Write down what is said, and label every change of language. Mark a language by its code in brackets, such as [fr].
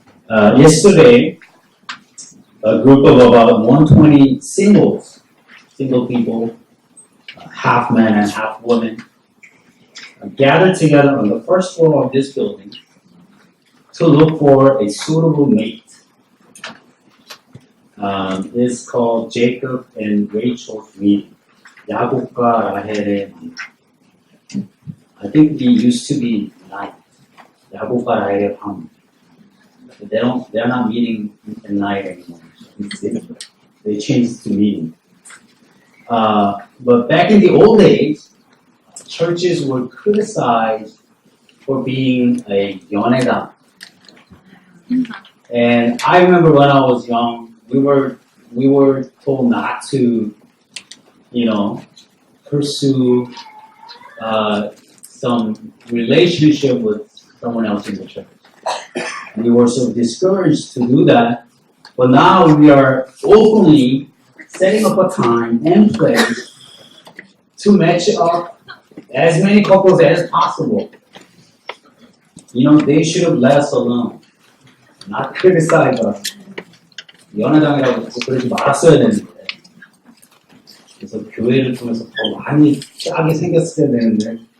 [en] Yesterday, a group of about 120 single people, half men and half women, gathered together on the first floor of this building to look for a suitable mate. It's called Jacob and Rachel's meeting. [ko] 야곱과 라헬의 meeting. [en] I think it used to be night. [ko] 야곱과 라헬의 밤. [en] They're not meeting at night anymore. They changed to meeting. But back in the old days, churches were criticized for being a 연애당. And I remember when I was young, we were told not to, pursue some relationship with someone else in the church. We were so discouraged to do that, but now we are openly setting up a time and place to match up as many couples as possible. They should have let us alone, not criticize us. [ko] 연애당이라고 그러지 말았어야 되는데. 그래서 교회를 통해서 더 많이 짜게 생겼어야 되는데.